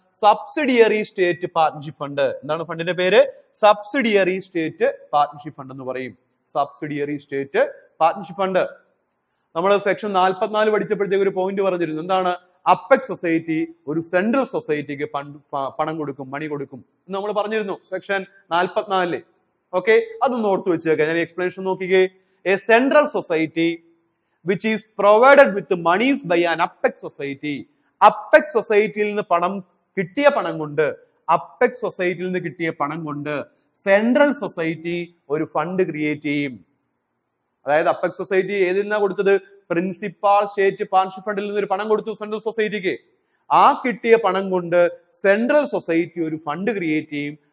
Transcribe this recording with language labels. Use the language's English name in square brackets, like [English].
[Malayalam] Subsidiary state partnership fund. എന്താണ് ഫണ്ടിന്റെ പേര്? സബ്സിഡിയറി സ്റ്റേറ്റ് പാർട്ണർഷിപ്പ് ഫണ്ട് എന്ന് പറയും. Subsidiary state partnership fund. നമ്മൾ സെക്ഷൻ 44 പഠിച്ചപ്പോഴത്തേക്ക് ഒരു പോയിന്റ് പറഞ്ഞിരുന്നു. എന്താണ്? അപ്പെക്സ് സൊസൈറ്റി ഒരു സെൻട്രൽ സൊസൈറ്റിക്ക് പണം കൊടുക്കും, മണി കൊടുക്കും എന്ന് നമ്മൾ പറഞ്ഞിരുന്നു സെക്ഷൻ 44. ഓക്കെ, അതൊന്ന് ഓർത്ത് വെച്ചേക്കാം. ഞാൻ എക്സ്പ്ലനേഷൻ നോക്കിക്കേ. [English] A central society which is provided with monies by an apex society. [Malayalam] Apex സൊസൈറ്റിയിൽ നിന്ന് കിട്ടിയ പണം കൊണ്ട്, അപ്പെക്സ് സൊസൈറ്റിയിൽ നിന്ന് കിട്ടിയ പണം കൊണ്ട് സെൻട്രൽ സൊസൈറ്റി ഒരു ഫണ്ട് ക്രിയേറ്റ് ചെയ്യും. അതായത് അപ്പെക്സ് സൊസൈറ്റി ഏതിൽ നിന്നാണ് കൊടുത്തത്? പ്രിൻസിപ്പാൾ സ്റ്റേറ്റ് പാർട്ണർഷിപ്പ് ഫണ്ടിൽ നിന്ന് ഒരു പണം കൊടുത്തു സെൻട്രൽ സൊസൈറ്റിക്ക്. ആ കിട്ടിയ പണം കൊണ്ട് സെൻട്രൽ സൊസൈറ്റി ഒരു ഫണ്ട് ക്രിയേറ്റ് ചെയ്യും.